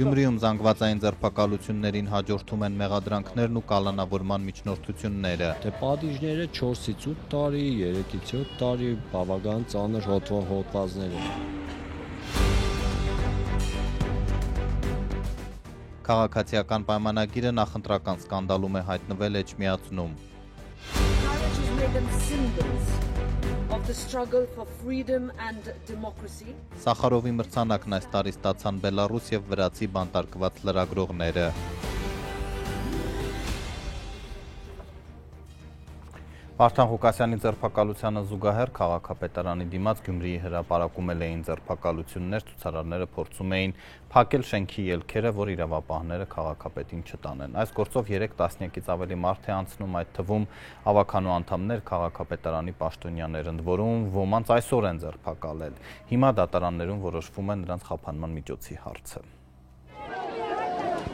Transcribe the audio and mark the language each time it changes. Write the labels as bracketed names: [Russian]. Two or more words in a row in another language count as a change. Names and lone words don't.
[Armenian] Գյումրիում զանգվածային ձերբակալություններին հաջորդում են մեղադրանքներն ու կալանավորման միջնորդությունները։ Դե պատիժները 4-ից 8 տարի, 3-ից 7 տարի, բավական ծանր հոդվածներ են։ Քաղաքացիական պայմանագիրը նախընտրական սկանդալում է հայտնվել Էջմիածնում։ [English] The struggle for freedom and democracy. [Armenian] Սախարովի մրցանակն այս տարի ստացան Բելարուս եւ վրացի բանտարկված լրագրողները։ Վարդան Ղուկասյանի ձերբակալությանը զուգահեռ քաղաքապետարանի դիմաց Գյումրիի հրապարակումել էին ձերբակալություններ, ցուցարարները փորձում էին փակել շենքի ելքերը, որ իրավապահները քաղաքապետին չտանեն։ Այս գործով 3 տասնյակից ավելի մարդ է անցնում, այդ թվում ավականու անդամներ, քաղաքապետարանի պաշտոնյաներ, ընդ որում ոմանց այսօր են ձերբակալել։ Հիմա դատարաններում որոշվում է նրանց խափանման միջոցի հարցը։